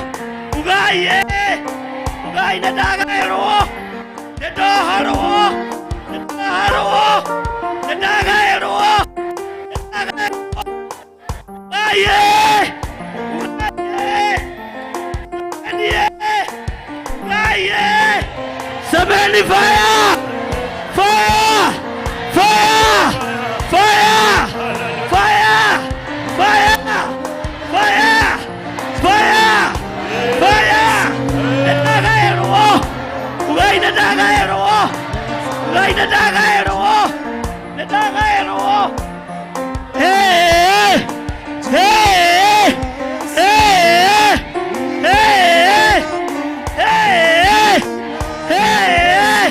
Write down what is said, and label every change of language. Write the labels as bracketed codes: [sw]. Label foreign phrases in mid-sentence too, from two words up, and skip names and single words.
[ki] Ugai ugai nĩ ndagaĩrwo, nĩ ndoharwo, nĩ ndoharwo, nĩ ndagaĩrwo, nĩ ndagaĩrwo. Ugai ugai [en] Somebody fire! Fire! Fire! Fire! Fire! Fire! Fire! Fire! Fire! [ki] Netagaero! Ugai netagaero! Ugai netagaero! Netagaero! Hey! Hey! Hey! Hey! Hey! Hey!